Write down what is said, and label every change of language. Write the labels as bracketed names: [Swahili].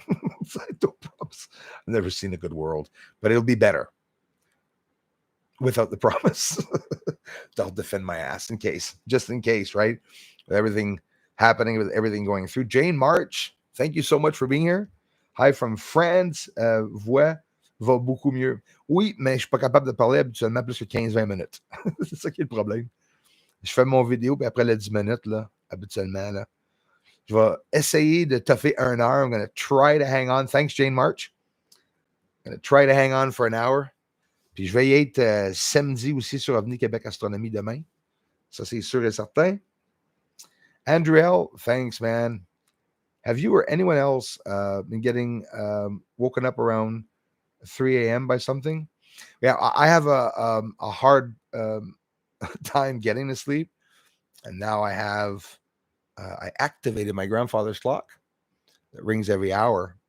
[English] I don't promise. I've never seen a good world, but it'll be better without the promise. I'll defend my ass just in case, right? With everything happening, with everything going through. Jane March, thank you so much for being here. Hi from France. [French] Voix va beaucoup mieux. Oui, mais je suis pas capable de parler habituellement plus que 15-20 minutes. C'est ça qui est le problème. Je fais mon vidéo, puis après les 10 minutes, là, habituellement, là, je vais essayer de toffer 1 heure. [English] I'm going to try to hang on. Thanks, Jane March. I'm going to try to hang on for an hour. [French] Puis je vais y être samedi aussi sur Avenue Québec Astronomie demain. Ça, c'est sûr et certain. Andrew L., [English] thanks, man. Have you or anyone else been getting woken up around 3 a.m. by something? Yeah, I have a hard time getting to sleep. And now I activated my grandfather's clock that rings every hour.